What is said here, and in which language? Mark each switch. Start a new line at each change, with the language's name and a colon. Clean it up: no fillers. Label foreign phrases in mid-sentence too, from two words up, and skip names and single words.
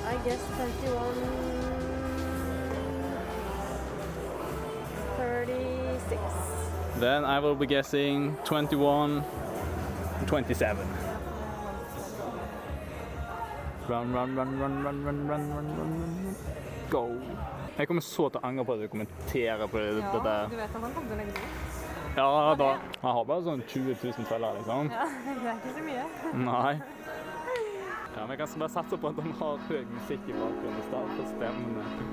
English: I guess 21, 36. Then I will be guessing 21, 27. Run, run, run, run, run, run, run, run, run, run. Go.
Norwegian: Jeg kommer så til å angre på at du kommenterer på det der. Du vet at han kommer til å legge det ut. Ja, da. Han har bare sånn 20 000 følgere, liksom. Ja, det er ikke så mye. Nei. Ja, men jeg kan bare satse på at han har høy musikk i bakgrunnen i stedet for stemmene.